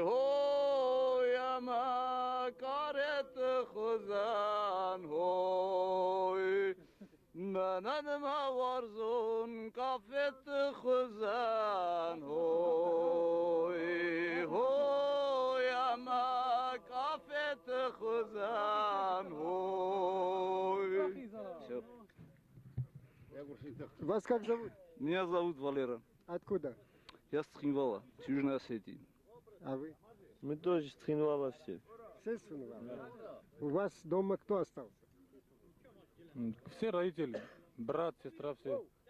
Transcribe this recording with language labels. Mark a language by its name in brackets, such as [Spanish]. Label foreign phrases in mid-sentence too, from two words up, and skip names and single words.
[Ossetic] Hoi ama karet khuzan hoi. Manan ma warzun kafet khuzan hoi. Hoi ama kafet khuzan hoi. [Russian] Всё. Вас как зовут? Меня зовут Валера. Откуда? Я с Цхинвала, с Южной Осетии. А вы? Мы тоже с Цхинвала все. Все с Цхинвала? У вас дома кто остался? Все родители, брат, сестра, все.